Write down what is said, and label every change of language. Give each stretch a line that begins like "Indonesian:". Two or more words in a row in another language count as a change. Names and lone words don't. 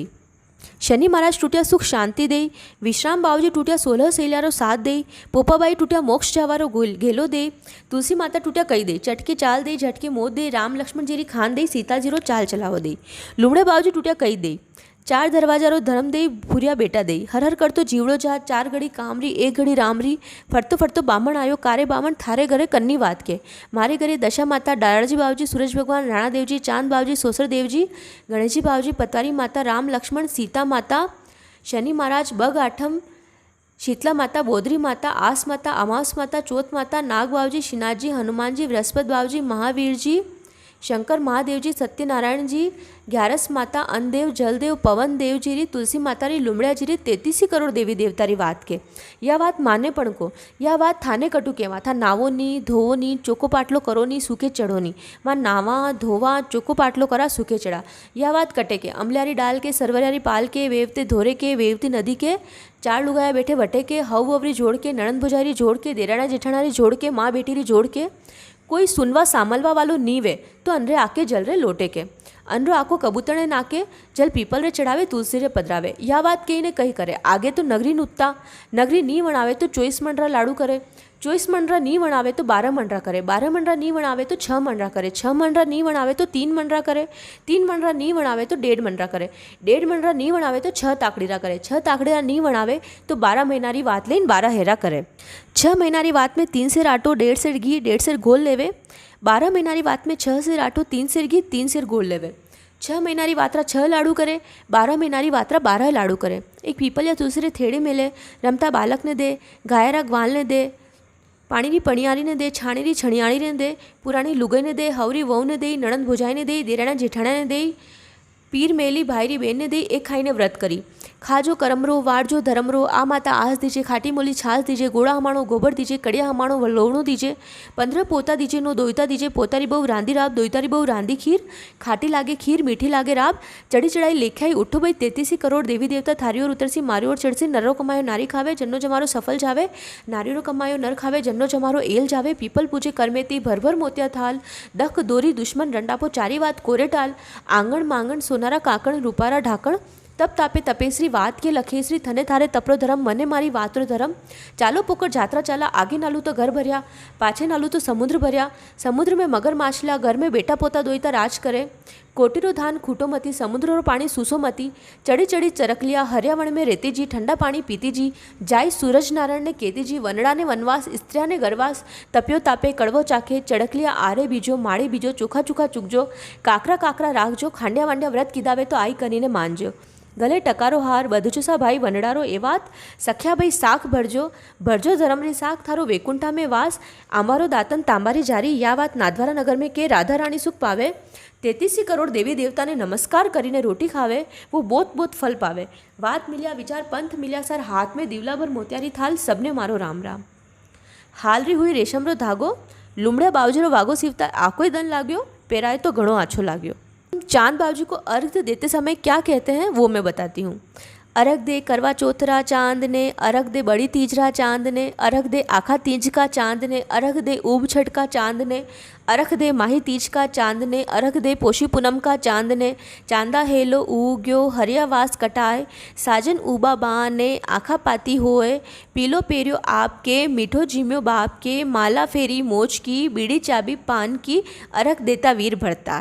Marwari: शनि महाराज टूट्या सुख शांति दई, विश्राम बावजी टूट्या 16 सेल्यारो साथ दई, पोपाबाई टूट्या मोक्ष जावारो गेलो दई, तुलसी माता टूट्या कही दई, चटके चाल दई, झटके मोद दई, राम लक्ष्मण जीरी खान दई, सीता जीरो चाल चलावो दई। लुमड़े बावजी टूट्या कही दई, 4 दरवाजारो धर्म दई, भूरिया बेटा दई, हर हर करतो जीवड़ो जात, 4 घड़ी कामरी 1 घड़ी रामरी, फरतो फरतो बामण आयो, कारे बामण थारे घरे कन्नी वात के, मारे घरे दशा माता, डाराजी बावजी, सूरज भगवान, राणा देवजी, चांद बावजी, सोसर देवजी, गणेशजी बावजी, पतवारी माता, राम लक्ष्मण सीता माता, शनि महाराज, बग आठम, शीतला माता, बोधरी माता, आस माता, अमावस माता, चौथ माता, नाग बावजी, शिनाजी, हनुमान जी, बृहस्पति बावजी, महावीर जी, शंकर महादेव जी, सत्यनारायण जी, ग्यारस माता, अनदेव जलदेव पवन देव जी री, तुलसी माता री, लुमड़िया जी री, 33 करोड़ देवी देवता री वात के। यह वात माने पण को, यह वात थाने कटू केवा था, नावो नी धोवो नी, चोको पाटलो करो नी, सूखे चढ़ो नी, मां नावा धोवा चोको पाटलो करा, सूखे चढ़ा। यह वात कटे के, अमल्यारी डाल के, सरवरियारी पाल के, वेवते धोरे के, वेवती नदी के, 4 लुगाया बैठे वटे के, हव अवरी जोड़ के, नणंद भुजारी जोड़ के, देराना जेठानारी जोड़ के, माँ बेटी री जोड़ के, कोई सुनवा सामलवा वालो नी वे तो अंदरे आके जल रे लोटे के। अनरो आखो कबूतरने नाके, जल पीपल रे चडावे, तुलसी रे पधरावे. या वात कहीने कही करे. आगे तो नगरी नूतता, नगरी नी वणावे तो 24 मंडरा लाडु करे, 24 मंडरा नी वणावे तो 12 मंडरा करे, 12 मंडरा नी वणावे तो 6 मंडरा करे, 6 मंडरा नी वणावे तो 3 मंडरा करे, 3 मंडरा नी वणावे तो 1.5 मंडरा करे, 1.5 मंडरा नी वणावे तो 6 ताकडीरा करे, 6 ताकडीरा नी वणावे तो 12 महिनारी वात लईने 12 हेरा करे. 6 महिनारी वात में 3 सेर आटो 1.5 सेर घी 1.5 सेर घोल लेवे. 12 महीनारी बात में 6 सेर आटो 3 सेर घी 3 सेर घोल लेवे. 6 महीनारी वात्रा 6 लाडू करे, 12 महीनारी वात्रा 12 लाडू करे. एक पीपल या तुलसी रे थेड़े मेले, रमता बालक ने दे, गायरा ग्वाल ने दे, पाणीनी पणियारी ने दे, छाणीनी छणियाणी ने दे, पुराणी लुगाई ने दे, हवरी वहू ने दे, नणंद भोजाई ने दे, देराणा जेठाणा ने दे, पीर मेली भाईरी बेन ने दे. एक खाईने व्रत करी. खाजो करमरो, वारजो धर्मरो, आ माता आस दीजे, खाटी मोली छाछ दीजे, गोड़ा हमाणो गोबर दीजे, कड़िया हमाणो लोणो दीजे, 15 पोता दीजे, नो दोयता दीजे, पोतारी बहु रांधी राब, दोयतारी बहु रांधी खीर, खाटी लागे खीर मीठी लागे राब, चढ़ी चढ़ाई लेखाई उठो भाई 33 करोड़ देवी देवता थारी ओर उतरसी, मारी ओर चढ़सी, नरो कमायो नारी खावे, जन्नो जमारो सफल जावे, नारीरो कमायो नर खावे, जन्नो जमारो एल जावे, पीपल पूजे करमेती, भरभर मोतिया थाल, दख दोरी दुश्मन रंडापो चारी वात कोरे टाल, आंगण मांगण सोनारा काकण रूपारा ढाकण, तप तापे तपेश्री वात के लखेश्री, थने थारे तपरो धर्म मने मारी वातरो धर्म, चालो पोकर जात्रा चाला, आगे नालू तो घर भर्या, पाछे नालू तो समुद्र भर्या, समुद्र में मगर माछला, घर में बेटा पोता दोईता राज करे, कोटीरो धान खूटो मती, समुद्रो पाणी सूसो मती, चढ़ी चढ़ी चरकलिया, हरियावण में रेती जी, ठंडा पाणी पीती जी, जाय सूरज नारायण ने केती जी, वनड़ा ने वनवास, स्त्रिया ने गरवास, तप्यो तापे कड़वो चाखे, चड़कलिया आरे बीजो, माड़ी बीजो, चोखा चोखा चूकजो, काकरा काकरा राखजो, खांड्या वांड्या व्रत कीधावे तो आई करीने मानजो, गले टकारो हार बधुचो सा भाई वनडारो ए वात, सख्या भाई साख भरजो, भरजो धर्मरी साख थारो वैकुंठा में वास, आमारो दातन तांबारी जारी. या वात नादवारा नगर में के राधा रानी सुख पावे, 33 करोड़ देवी देवता ने नमस्कार करीने रोटी खावे, वो बहुत बहुत फल पावे. वात मिल्या विचार पंथ मिल्या सर, हाथ में दीवला भर मोतियारी थाल, सबने मारो राम राम. हालरी हुई रेशमरो धागो, लुमड़े बावजरो वागो सीवता आकोय दन लाग्यो, पेराए तो घणो आछो लाग्यो.
Hindi: चांद बाबूजी को अर्घ देते समय क्या कहते हैं वो मैं बताती हूँ.
Marwari: अर्घ दे करवा चौथरा चांद ने, अर्घ दे बड़ी तीजरा चांद ने, अर्घ दे आखा तीज का चांद ने, अर्घ दे ऊब छठ का चांद ने, अर्घ दे माही तीज का चांद ने, अर्घ दे पोशी पूनम का चांद ने, चांदा हेलो उग्यो हरियावास कटाए, साजन ऊबा बा ने आखा पाती होए, पीलो पेरियो आपके मीठो जीम्यो बाप के, माला फेरी मोच की बीड़ी चाबी पान की, अर्घ देता वीर भरतार.